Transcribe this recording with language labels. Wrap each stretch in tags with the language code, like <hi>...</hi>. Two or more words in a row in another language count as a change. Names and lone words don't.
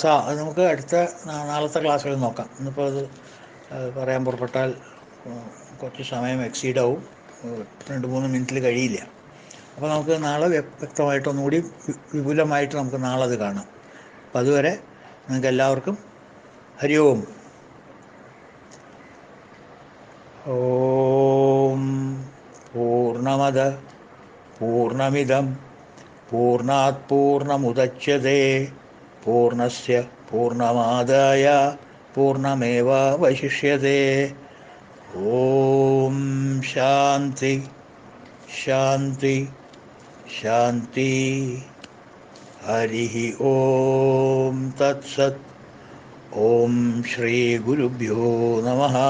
<ml>അത് നമുക്ക് അടുത്ത നാളത്തെ ക്ലാസ്സുകളിൽ നോക്കാം. ഇന്നിപ്പോൾ അത് പറയാൻ പുറപ്പെട്ടാൽ കുറച്ച് സമയം എക്സീഡാവും. 2-3 മിനിറ്റിൽ കഴിയില്ല. അപ്പോൾ നമുക്ക് നാളെ വ്യക്തമായിട്ടൊന്നുകൂടി വിപുലമായിട്ട് നമുക്ക് നാളെ അത് കാണാം. അപ്പം അതുവരെ നിങ്ങൾക്ക് എല്ലാവർക്കും ഹരി ഓം.</ml> <sa>ഓം പൂർണ്ണമദ പൂർണ്ണമിദം പൂർണ്ണാത് പൂർണ്ണമുദച്യതേ പൂർണ്ണസ്യ പൂർണ്ണമാദായ പൂർണ്ണമേവാവശിഷ്യതേ. ഓം ശാന്തി ശാന്തി ശാന്തി. ഹരി ഓം തത്സത്. ഓം ശ്രീ ഗുരുഭ്യോ നമഃ.</sa>